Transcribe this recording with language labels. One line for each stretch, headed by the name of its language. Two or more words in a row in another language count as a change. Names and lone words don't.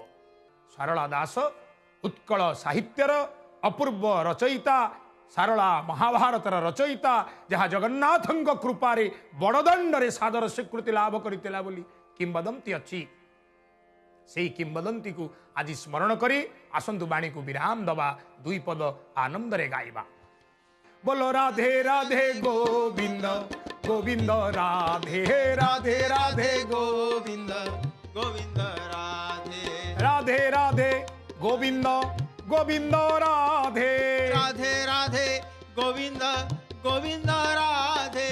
Odia: ସାରଳା ଦାସ ଉତ୍କଳ ସାହିତ୍ୟର ଅପୂର୍ବ ରଚୟିତା, ସାରଳା ମହାଭାରତର ରଚୟିତା, ଯାହା ଜଗନ୍ନାଥଙ୍କ କୃପାରେ ବଡ଼ଦାଣ୍ଡରେ ସାଦର ସ୍ୱୀକୃତି ଲାଭ କରିଥିଲା ବୋଲି କିମ୍ବଦନ୍ତୀ ଅଛି। ସେହି କିମ୍ବଦନ୍ତୀକୁ ଆଜି ସ୍ମରଣ କରି ଆସନ୍ତୁ ବାଣୀକୁ ବିରାମ ଦେବା, ଦୁଇ ପଦ ଆନନ୍ଦରେ ଗାଇବା।
Hindi: बोलो राधे राधे गोविंद गोविंद राधे राधे राधे गोविंद गोविंद राधे राधे राधे गोविंद गोविंद राधे राधे राधे गोविंद गोविंद राधे